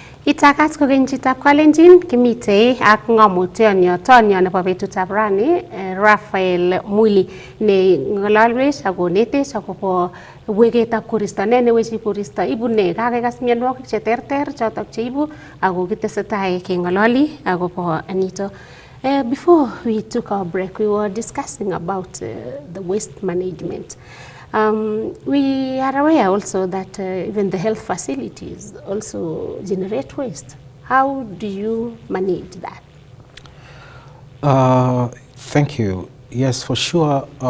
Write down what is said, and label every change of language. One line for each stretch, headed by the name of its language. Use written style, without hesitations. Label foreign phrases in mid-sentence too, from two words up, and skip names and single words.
Kalenjin: Itakat kokeny chitab Kalenjin kimite ak ng'omutyonyo tonyo nebo betutab rani Raphael Mwili ne ng'ololwech ak konetech akobo weketab koristo, ne newechi koristo, ibu ne, kakekas mionwogik cheterter chotok cheibu ako kitesetai keng'ololi akobo nito.
English: Before we took our break, we were discussing about the waste management. We are aware also that even the health facilities also generate waste. How do you manage that? Thank you. Yes, for sure.